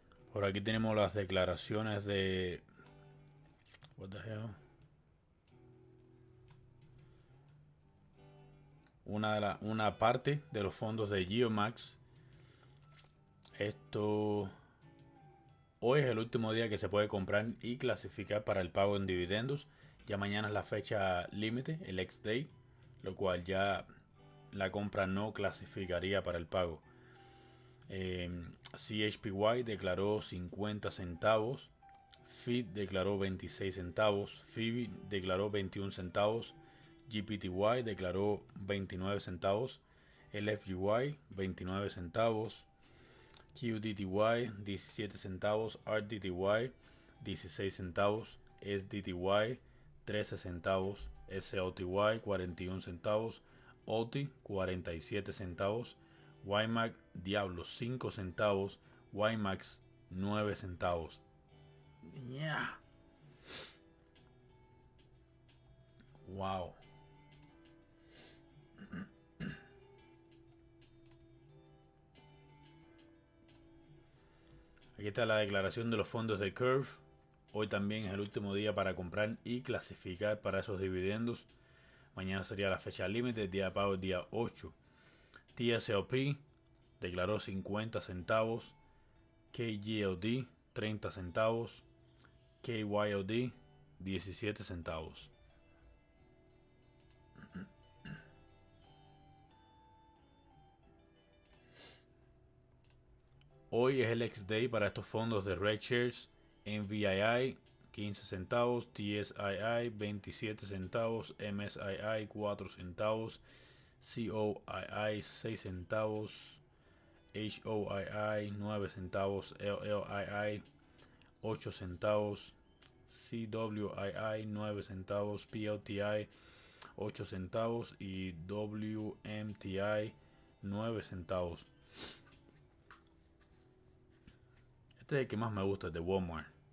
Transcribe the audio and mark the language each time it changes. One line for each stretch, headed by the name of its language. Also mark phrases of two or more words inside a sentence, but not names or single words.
Spanish: Por aquí tenemos las declaraciones de...
English: What the hell?
Spanish: Una parte de los fondos de Geomax. Esto... Hoy es el último día que se puede comprar y clasificar para el pago en dividendos. Ya mañana es la fecha límite, el X-Day, lo cual ya la compra no clasificaría para el pago. CHPY declaró 50 centavos. FIT declaró 26 centavos. FIBI declaró 21 centavos. GPTY declaró 29 centavos. LFGY 29 centavos. QDTY 17 centavos. RDTY 16 centavos. SDTY 13 centavos. SOTY 41 centavos. OTI 47 centavos. WiMAX Diablo 5 centavos. WiMAX 9 centavos.
English: Yeah. Wow.
Spanish: Aquí está la declaración de los fondos de Curve. Hoy también es el último día para comprar y clasificar para esos dividendos. Mañana sería la fecha límite, día de pago el día 8. TSLP declaró 50 centavos. KGLD 30 centavos. KYLD 17 centavos. Hoy es el X-Day para estos fondos de Red Shares. NVII 15 centavos, TSII 27 centavos, MSII 4 centavos, COII 6 centavos, HOII 9 centavos, LLII 8 centavos, CWII 9 centavos, PLTI 8 centavos y WMTI 9 centavos. Este es el que más me gusta, el de Walmart.